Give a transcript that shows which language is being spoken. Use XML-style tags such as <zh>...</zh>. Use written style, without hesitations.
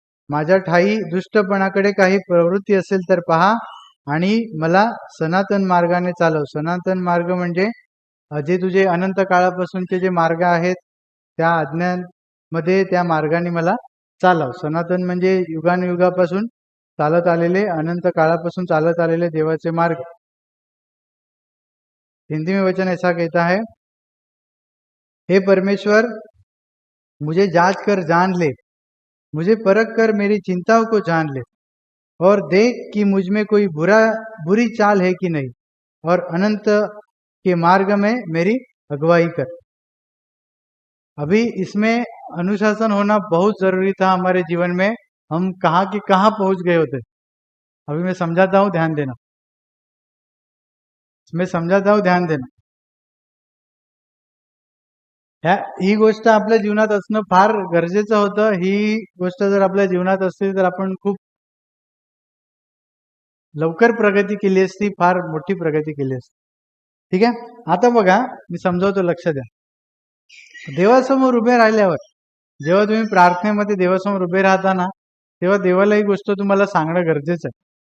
<mr>माझ्या ठाई दुष्टपणाकडे काही प्रवृत्ती असेल तर पहा आणि मला सनातन मार्गाने चालव. सनातन मार्ग म्हणजे जे तुझे अनंत काळापासूनचे जे मार्ग आहेत त्या आज्ञांमध्ये त्या मार्गाने मला चालव. सनातन म्हणजे युगानुयुगापासून चालत आलेले, अनंत काळापासून चालत आलेले देवाचे मार्ग.</mr> <hi>हिंदी में वचन ऐसा कहता है, हे परमेश्वर, मुझे जांच कर जान ले, मुझे परख कर मेरी चिंताओं को जान ले और देख कि मुझ में कोई बुरी चाल है कि नहीं और अनंत के मार्ग में मेरी अगुवाई कर. अभी इसमें अनुशासन होना बहुत जरूरी था हमारे जीवन में. हम कहाँ के कहाँ पहुंच गए होते. अभी मैं समझाता हूँ, ध्यान देना. मैं समझाता हूँ, ध्यान देना.</hi> <mr>ही गोष्ट आपल्या जीवनात असणं फार गरजेचं होतं. ही गोष्ट जर आपल्या जीवनात असती तर आपण खूप लवकर प्रगती केली असती, फार मोठी प्रगती केली असती. ठीक आहे. आता बघा, मी समजावतो, लक्ष द्या. देवासमोर उभे राहिल्यावर, जेव्हा तुम्ही प्रार्थनेमध्ये देवासमोर उभे राहता ना, तेव्हा देवाला ही गोष्ट तुम्हाला सांगणं गरजेचं आहे.</mr>